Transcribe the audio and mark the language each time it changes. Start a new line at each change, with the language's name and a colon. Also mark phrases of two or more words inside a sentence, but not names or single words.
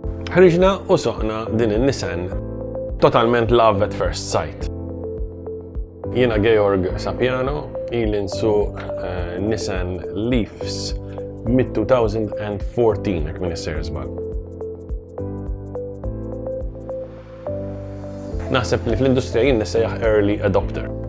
Maltese: Ħriġna u soqna din in-Nissan totalment
English: love at first sight.
Maltese: Jiena Georg Sapiano, ili nsuq Nissan Leafs mid-2014 hekk min isser żball. Naħseb li fl-industrija jien nissejjaħ
English: early adopter.